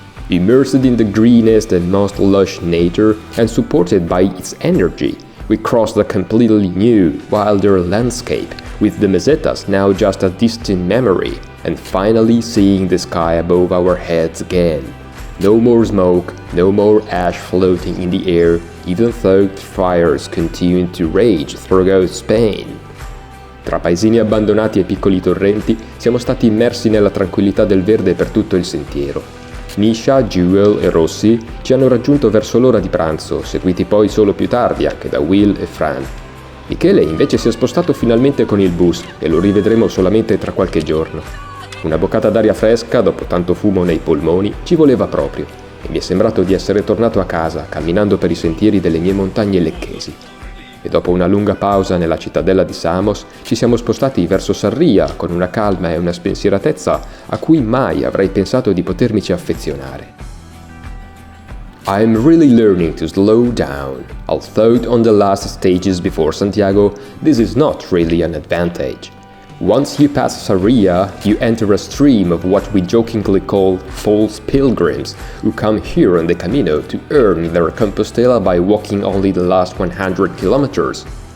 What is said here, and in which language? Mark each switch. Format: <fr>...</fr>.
<en>Immersed in the greenest and most lush nature and supported by its energy, we crossed a completely new, wilder landscape, with the mesetas now just a distant memory, and finally seeing the sky above our heads again. No more smoke, no more ash floating in the air, even though fires continue to rage throughout Spain.</en> <it>Tra paesini abbandonati e piccoli torrenti, siamo stati immersi nella tranquillità del verde per tutto il sentiero. Misha, Jewel e Rossi ci hanno raggiunto verso l'ora di pranzo, seguiti poi solo più tardi anche da Will e Fran. Michele invece si è spostato finalmente con il bus e lo rivedremo solamente tra qualche giorno. Una boccata d'aria fresca, dopo tanto fumo nei polmoni, ci voleva proprio e mi è sembrato di essere tornato a casa camminando per i sentieri delle mie montagne lecchesi. E dopo una lunga pausa nella cittadella di Samos ci siamo spostati verso Sarria con una calma e una spensieratezza a cui mai avrei pensato di potermici affezionare.</it> <en>I am really learning to slow down, although on the last stages before Santiago this is not really an advantage. Once you pass Sarria, you enter a stream of what we jokingly call false pilgrims, who come here on the Cammino to earn their Compostela by walking only the last 100 kilometers.</en>